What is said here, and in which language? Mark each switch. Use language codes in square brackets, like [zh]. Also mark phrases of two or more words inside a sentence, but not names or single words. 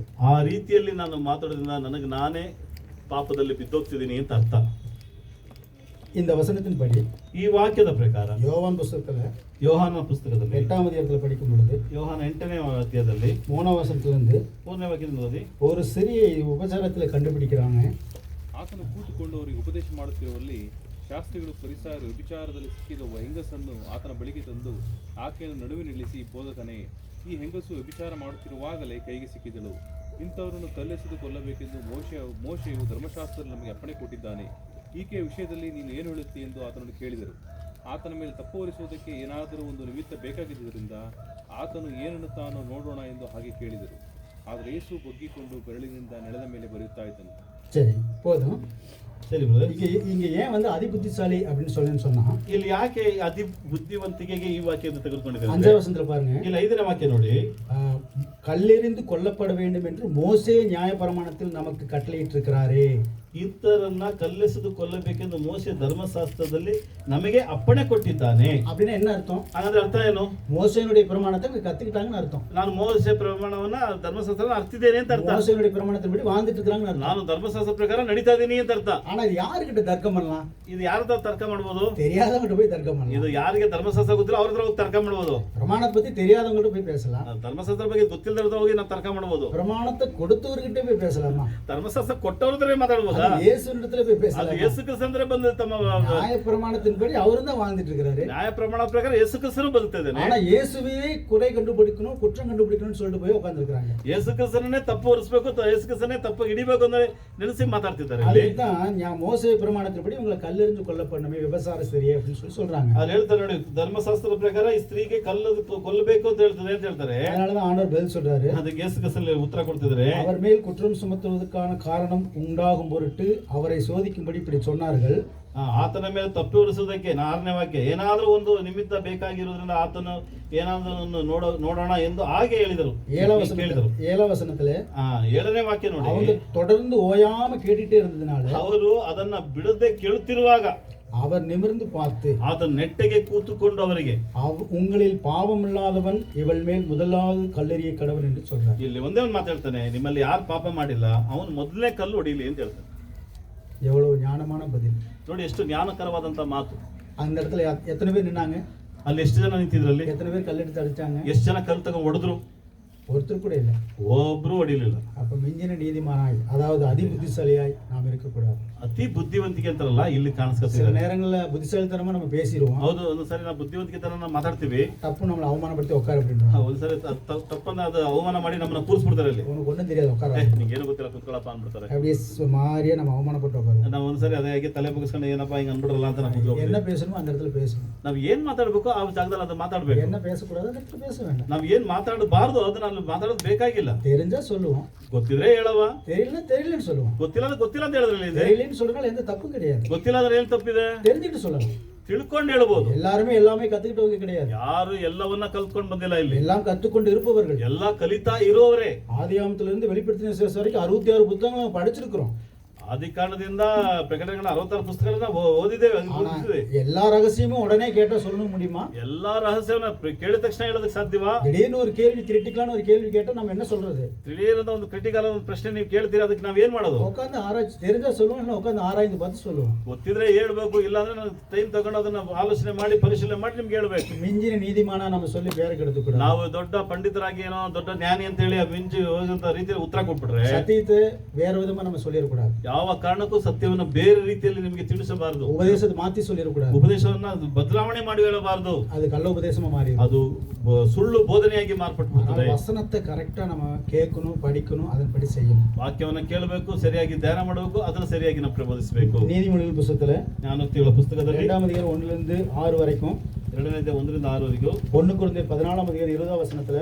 [kn] ಆ ರೀತಿಯಲ್ಲಿ ನಾನು ಮಾತಾಡೋದ್ರಿಂದ ನನಗೆ ನಾನೇ ಪಾಪದಲ್ಲಿ ಬಿದ್ದೋಗ್ತಿದ್ದೀನಿ ಅಂತ ಅರ್ಥ. [ta] இந்த வசனத்தின்படி [kn] ಈ ವಾಕ್ಯದ ಪ್ರಕಾರ [ta] யோவான் புத்தகத்துல [kn] ಯೋಹಾನ ಪುಸ್ತಕದಲ್ಲಿ [ta] 8ஆம் அதிகாரத்துல படிக்கும் பொழுது [kn] ಯೋಹಾನ 8ನೇ ಅಧ್ಯಾಯದಲ್ಲಿ [ta] 3ஆம் வசனத்திலிருந்து [kn] 3ನೇ ವಾಕ್ಯದಿಂದ ಓದಿ. [ta] ஒரு சிறிய உபச்சாரத்துல கண்டுபிடிக்கிறாங்க. [kn] ಆತನು ಕೂತುಕೊಂಡು ಅವರಿಗೆ ಉಪದೇಶ ಮಾಡುತ್ತಿರುವಲ್ಲಿ ಶಾಸ್ತ್ರಿಗಳು ಫರಿಸಾಯರು ವ್ಯಭಿಚಾರದಲ್ಲಿ ಸಿಕ್ಕಿದ ಒಬ್ಬ ಹೆಂಗಸನ್ನು ಆತನ ಬಳಿಗೆ ತಂದು ಆಕೆಯನ್ನು ನಡುವೆ ನಿಲ್ಲಿಸಿ, ಬೋಧಕನೇ, ಈ ಹೆಂಗಸು ವ್ಯಭಿಚಾರ ಮಾಡುತ್ತಿರುವಾಗಲೇ ಕೈಗೆ ಸಿಕ್ಕಿದಳು. ಇಂಥವರನ್ನು ಕಲ್ಲೆಸೆದು ಕೊಲ್ಲಬೇಕೆಂದು ಮೋಶೆಯು ಧರ್ಮಶಾಸ್ತ್ರದಲ್ಲಿ ನಮಗೆ ಅಪ್ಪಣೆ ಕೊಟ್ಟಿದ್ದಾನೆ. ಈಕೆಯ ವಿಷಯದಲ್ಲಿ ನೀನು ಏನು ಹೇಳುತ್ತಿ ಎಂದು ಆತನನ್ನು ಕೇಳಿದರು. ಆತನ ಮೇಲೆ ತಪ್ಪು ಹೊರಿಸುವುದಕ್ಕೆ ಏನಾದರೂ ಒಂದು ನಿಮಿತ್ತ ಬೇಕಾಗಿದ್ದರಿಂದ ಆತನು ಏನನ್ನುತ್ತಾನೋ ನೋಡೋಣ ಎಂದು ಹಾಗೆ ಕೇಳಿದರು. ಆದರೆ ಯೇಸು ಬಗ್ಗಿಕೊಂಡು ಬೆರಳಿನಿಂದ ನೆಲದ ಮೇಲೆ ಬರೆಯುತ್ತಾ ಇದ್ದನು. [ta] சரி, போதும். [kn] ಸರಿ ಬ್ರದರ್. [ta] இங்க ஏன் வந்து அதி புத்திசாலி அப்படின்னு சொல்லுன்னு சொன்னா, [kn] ಇಲ್ಲಿ ಯಾಕೆ ಅತಿ ಬುದ್ಧಿವಂತಿಕೆಗೆ ಈ ವಾಕ್ಯವನ್ನು ತೆಗೆದುಕೊಂಡಿದ್ದಾರೆ? [ta] 5ஆம் வசனத்துல பாருங்க, [kn] ಇಲ್ಲಿ 5ನೇ ವಾಕ್ಯ ನೋಡಿ. [ta] கல்லெறிந்து கொல்லப்பட வேண்டும் என்று மோசே நியாயப்பிரமாணத்தில் நமக்கு கட்டளையிட்டிருக்கிறாரே. [kn] ಇತರನ್ನ ಕಲ್ಲೆಸೆದು ಕೊಲ್ಲಬೇಕೆಂದು ಮೋಶೆ ಧರ್ಮಶಾಸ್ತ್ರದಲ್ಲಿ ನಮಗೆ ಅಪ್ಪಣೆ ಕೊಟ್ಟಿದ್ದಾನೆ. [ta] அப்படின்னா என்ன அர்த்தம்? [kn] ಹಾಗಾದ್ರೆ ಅರ್ಥ ಏನು? [ta] மோசேனுடைய பிரமாணத்தை கத்துக்கிட்டாங்கன்னு அர்த்தம். [kn] ನಾನು ಮೋಶೆ ಪ್ರಮಾಣವನ್ನ ಧರ್ಮಶಾಸ್ತ್ರ ಅರ್ಥಿದ್ದೇನೆ ಅಂತ ಅರ್ಥ. [ta] மோசேனுடைய பிரமாணத்தின்படி வாழ்ந்துட்டு இருக்காங்கன்னு அர்த்தம். [kn] ನಾನು ಧರ್ಮಶಾಸ್ತ್ರ ಪ್ರಕಾರ ನಡೀತಾ ಇದ್ದೀನಿ ಅಂತ ಅರ್ಥ. [ta] ஆனா இது யாருக்கிட்ட தர்க்கம் பண்ணலாம்? [kn] ಇದು ಯಾರ್ದ ತರ್ಕ ಮಾಡ್ಬೋದು? [ta] தெரியாதவங்கிட்ட போய் தர்க்கம் பண்ணலாம். [kn] ಇದು ಯಾರಿಗೆ ಧರ್ಮಶಾಸ್ತ್ರ ಗೊತ್ತಿಲ್ಲ ಅವ್ರ ಹತ್ರ ಹೋಗಿ ತರ್ಕ ಮಾಡ್ಬೋದು. [ta] பிரமாணத்தை பத்தி தெரியாதவங்கிட்ட போய் பேசலாம். [kn] ಧರ್ಮಶಾಸ್ತ್ರ ಬಗ್ಗೆ ಗೊತ್ತಿಲ್ಲದ ಹೋಗಿ ನಾವು ತರ್ಕ ಮಾಡ್ಬೋದು. [ta] பிரமாணத்தை கொடுத்தவர்கிட்ட போய் பேசலாமா? [kn] ಧರ್ಮಶಾಸ್ತ್ರ ಕೊಟ್ಟವ್ರ ಮಾತಾಡ್ಬೋದಾ? [ta] அது இயேசுவிடத்துல போய் [kn] ಅದು [ta] பேசலாம். [kn] ಯೇಸು ಕ್ರಿಸ್ತಂದ್ರೆ ಬಂದ ತಮ್ಮ [ta] நியாய பிரமாணத்தின்படி அவரும் தான் வாழ்ந்துட்டு இருக்கிறாரு. [kn] ನ್ಯಾಯ ಪ್ರಮಾಣ ಪ್ರಕಾರ ಯೇಸು ಕ್ರಿಸ್ತನು ಬದುಕ್ತಿದ್ದಾನೆ. [ta] ஆனா இயேசுவே குறை கண்டுபிடிக்கணும், குற்றம் கண்டுபிடிக்கணும்னு சொல்லிட்டு போய் உட்கார்ந்துருக்காங்க. [kn] ಯೇಸು ಕ್ರಿಸ್ತನೇ ತಪ್ಪು ಹೊರಿಸಬೇಕು, ಯೇಸು ಕ್ರಿಸ್ತನೇ ತಪ್ಪು ಹಿಡಿಬೇಕು ಅಂತ ನೆನೆಸಿ ಮಾತಾಡ್ತಿದ್ದಾರೆ. [ta] அதுதான் மோசே பிரமாணத்தின்படி உங்களை கல்லெறிஞ்சு கொல்லப்படணுமே விபசார ஸ்திரியே அப்படின்னு சொல்லி சொல்றாங்க. [kn] ಅಲ್ಲಿ ಹೇಳ್ತಾರೆ ನೋಡಿ, ಧರ್ಮಶಾಸ್ತ್ರದ ಪ್ರಕಾರ ಈ ಸ್ತ್ರೀಗೆ ಕೊಲ್ಲಬೇಕು ಅಂತ ಹೇಳ್ತದೆ ಅಂತ ಹೇಳ್ತಾರೆ. [ta] அதனாலதான் ஆண்டவர் பதில் சொல்றாரு. [kn] ಅದಕ್ಕೆ ಯೇಸು ಕ್ರಿಸ್ತನಲ್ಲಿ ಉತ್ತರ ಕೊಡ್ತಿದ್ದಾರೆ. [ta] அவர் மேல் குற்றம் சுமத்துவதற்கான காரணம் உண்டாகும் பொருட்டு அவரை சோதிக்கும்படி இப்படி சொன்னார்கள். [kn] ಆತನ ಮೇಲೆ ತಪ್ಪು ಹೊರಿಸುವುದಕ್ಕೆ 6ನೇ ವಾಕ್ಯ, ಏನಾದ್ರೂ ಒಂದು ನಿಮಿತ್ತ ಬೇಕಾಗಿರೋದ್ರಿಂದ ಆತನು ಏನಾದ್ರೂ ನೋಡೋಣ ಎಂದು ಹಾಗೆ ಹೇಳಿದರು. [ta] 7ஆம் வசனத்துல [kn] 7ನೇ ವಾಕ್ಯ ನೋಡಿ, [ta] அவங்க தொடர்ந்து ஓயாம கேட்டுட்டே இருந்ததுனால [kn] ಅವರು ಅದನ್ನ ಬಿಡದೆ ಕೇಳುತ್ತಿರುವಾಗ [ta] அவர் நிமிர்ந்து பார்த்து [kn] ಆತನ ನೆಟ್ಟಗೆ ಕೂತುಕೊಂಡು ಅವರಿಗೆ, [ta] உங்களில் பாவம் இல்லாதவன் இவள் மேல் முதலாவது கல்லெறிய கடவன் என்று சொல்றார். [kn] ಇಲ್ಲಿ ಒಂದೇ ಒಂದು ಮಾತಾಡ್ತಾನೆ, ನಿಮ್ಮಲ್ಲಿ ಯಾರು ಪಾಪ ಮಾಡಿಲ್ಲ ಅವನು ಮೊದಲನೇ ಕಲ್ಲು ಹೊಡಿಲಿ ಅಂತ ಹೇಳ್ತಾನೆ. [ta] எவ்வளவு ஞானமான பதில் [kn] ನೋಡಿ, ಎಷ್ಟು ಜ್ಞಾನಕರವಾದಂತ ಮಾತು. [ta] அந்த இடத்துல எத்தனை பேர் நின்னாங்க? [kn] ಅಲ್ಲಿ ಎಷ್ಟು ಜನ ನಿಂತಿದ್ರಲ್ಲಿ? [ta] எத்தனை பேர் கல்லெடுத்து அடிச்சாங்க? [kn] ಎಷ್ಟು ಜನ ಕಲ್ಲು ತಗೊಂಡು ಹೊಡೆದ್ರು? [ta] ஒருத்தர் கூட இல்லை. [kn] ಒಬ್ರು ಹೊಡಿಲಿಲ್ಲ. [ta] அப்ப மிஞ்சின நீதிமானாய், அதாவது அதி புத்திசாலியாய் நாம் இருக்கக்கூடாது. [kn] ಅತಿ ಬುದ್ಧಿವಂತಿಕೆ ಅಂತಾರಲ್ಲ ಇಲ್ಲಿ [ta] சில [kn] ಕಾಣಿಸ್ಕೊತಿದ್ದಾರೆ. [ta] நேரங்கள்ல புத்திசாலித்தனமா நம்ம பேசிடுவோம். [kn] ಹೌದು, ಒಂದ್ಸರಿ ನಾವು ಬುದ್ಧಿವಂತಿಕೆ ತರ ನಾವು ಮಾತಾಡ್ತೀವಿ, [ta] தப்பு நம்மளை அவமானப்படுத்தி உட்கார அப்படின்றோம். [kn] ಒಂದ್ಸರಿ ತಪ್ಪನ್ನ ಅದು ಅವಮಾನ ಮಾಡಿ ನಮ್ಮನ್ನ ಕೂರಿಸ್ಬಿಡ್ತಾರೆ ಅಲ್ಲಿ. [ta] உனக்கு ஒன்றும் தெரியாது உட்கார, [kn] ನಿಂಗೆ ಏನು ಗೊತ್ತಿಲ್ಲ ಕುತ್ಕೊಳ್ಳಪ್ಪ ಅಂದ್ಬಿಡ್ತಾರೆ. [ta] அப்படியே மாறியே நம்ம அவமானப்பட்டு உட்காருவோம். [kn] ನಾವು ಒಂದ್ಸರಿ ಅದೇ ಹಾಗೆ ತಲೆ ಬಗ್ಸ್ಕೊಂಡು ಏನಪ್ಪ ಹಿಂಗ್ ಅನ್ಬಿಡ್ರಲ್ಲ ಅಂತ ನಾವು [ta] என்ன [kn] ಕೂತ್ಕೊಳ್ತೀವಿ. [ta] பேசணுமோ அந்த இடத்துல பேசணும், [kn] ನಾವ್ ಏನ್ ಮಾತಾಡ್ಬೇಕು ಆ ಜಾಗದಲ್ಲಿ ಅದು ಮಾತಾಡ್ಬೇಕು. [ta] என்ன பேசக்கூடாது அந்த இடத்துல பேச வேண்டாம். [kn] ನಾವ್ ಏನ್ ಮಾತಾಡಬಾರ್ದು ಅದನ್ನ ಅಲ್ಲಿ ಮಾತಾಡೋದು ಬೇಕಾಗಿಲ್ಲ. [ta] தெரிஞ்சா சொல்லுவோம், [kn] ಗೊತ್ತಿದ್ರೆ ಹೇಳವ, [ta] தெரியலன்னு சொல்லுவோம். [kn] ಗೊತ್ತಿಲ್ಲ ಅಂದ್ರೆ ಗೊತ್ತಿಲ್ಲ ಅಂತ ಹೇಳಿದ್ರಲ್ಲಿ ಇದೆ. [ta] தெரியலன்னு சொல்றதுனால எந்த தப்பும் கிடையாது. [kn] ಗೊತ್ತಿಲ್ಲ ಅಂದ್ರೆ ಏನ್ ತಪ್ಪಿದೆ? [ta] தெரிஞ்சுக்கிட்டு சொல்லலாம். [kn] ತಿಳ್ಕೊಂಡು ಹೇಳ್ಬೋದು. [ta] எல்லாருமே எல்லாமே கத்துக்கிட்டவங்க கிடையாது. [kn] ಯಾರು ಎಲ್ಲವನ್ನ ಕಲ್ತ್ಕೊಂಡ್ ಬಂದಿಲ್ಲ ಇಲ್ಲಿ. [ta] எல்லாம் கத்துக்கொண்டு இருப்பவர்கள். [kn] ಎಲ್ಲ கலிತಾ ಇರುವವರೇ. [ta] ஆதியாகமத்திலிருந்து வெளிப்படுத்தின விசேஷம் வரைக்கும் 66 புத்தகங்கள் படிச்சிருக்கிறோம். [kn] ಆದಿ ಕಾಂಡದಿಂದ ಪ್ರಕಟಣೆಗಳ 66 ಪುಸ್ತಕಗಳನ್ನ ಓದಿದ್ದೇವೆ, ಓದಿದ್ದೇವೆ. [ta] எல்லா ரகசியமும் உடனே கேட்டா சொல்ல முடியுமா? [kn] ಎಲ್ಲಾ ರಹಸ್ಯವನ್ನ ಕೇಳಿದ ತಕ್ಷಣ ಹೇಳೋದಕ್ಕೆ ಸಾಧ್ಯವಾ? [ta] திடீர்னு ஒரு கேள்வி, கிரிட்டிக்கலான ஒரு கேள்வி கேட்டா நம்ம என்ன சொல்றது? [kn] ತಿಳಿಯದ ಒಂದು ಕ್ರಿಟಿಕಲ್ ಒಂದು ಪ್ರಶ್ನೆ ನೀವು ಕೇಳ್ತೀರಾ, ಅದಕ್ಕೆ ನಾವ್ ಏನ್ ಮಾಡೋದು? [ta] உட்கார்ந்து ஆராய்ச்சி, தெரிஞ்சா சொல்லுவோம், இல்ல உட்கார்ந்து ஆராய்ந்து பார்த்து சொல்லுவோம். [kn] ಗೊತ್ತಿದ್ರೆ ಹೇಳ್ಬೇಕು, ಇಲ್ಲಾಂದ್ರೆ ನಾವು ಟೈಮ್ ತಗೊಂಡು ಅದನ್ನ ಆಲೋಚನೆ ಮಾಡಿ ಪರಿಶೀಲನೆ ಮಾಡಿ ನಿಮ್ಗೆ ಹೇಳ್ಬೇಕು. [ta] மிஞ்சின நீதிமானா நம்ம சொல்லி பேரை கெடுத்துக்கூடாது. [kn] ನಾವು ದೊಡ್ಡ ಪಂಡಿತರಾಗಿ ಏನೋ ದೊಡ್ಡ ಜ್ಞಾನಿ ಅಂತ ಹೇಳಿ ಮಿಂಚಿ ಹೋಗಂತ ರೀತಿಯಲ್ಲಿ ಉತ್ತರ ಕೊಟ್ಬಿಟ್ರೆ [ta] சத்தியத்தை வேற விதமா நம்ம சொல்லிடக்கூடாது. [kn] ಯಾವ ಕಾರಣಕ್ಕೂ ಸತ್ಯವನ್ನು ಬೇರೆ ರೀತಿಯಲ್ಲಿ ನಿಮಗೆ ತಿಳಿಸಬಾರದು. [ta] உபதேசத்தை மாத்தி சொல்லிடக்கூடாது. [kn] ಉಪದೇಶವನ್ನ ಬದಲಾವಣೆ ಮಾಡಿ ಹೇಳಬಾರದು. [ta] அது கள்ள உபதேசமா மாறி [kn] ಅದು ಸುಳ್ಳು ಬೋಧನೆಯಾಗಿ ಮಾರ್ಪಟ್ಬಿಡ್ತದೆ. [ta] வசனத்தை கரெக்டா நம்ம கேட்கணும், படிக்கணும், அதன்படி செய்யணும். [kn] ವಾಕ್ಯವನ್ನ ಕೇಳಬೇಕು, ಸರಿಯಾಗಿ ಧ್ಯಾನ ಮಾಡಬೇಕು, ಅದನ್ನ ಸರಿಯಾಗಿ ನಾವು ಪ್ರಬೋಧಿಸಬೇಕು. [ta] நீதிமொழிகள் புத்தகத்துல [kn] ಜ್ಞಾನೋಕ್ತಿಗಳ ಪುಸ್ತಕದಲ್ಲಿ [ta] 2ஆம் அதிகாரம் 1லிருந்து 6 வரைக்கும், [kn] 2ನೇ ಅಧ್ಯಾಯ 1ರಿಂದ 6 [ta] 1 கொரிந்தியர் 14ஆம் அதிகாரம் 20ஆம் வசனத்துல,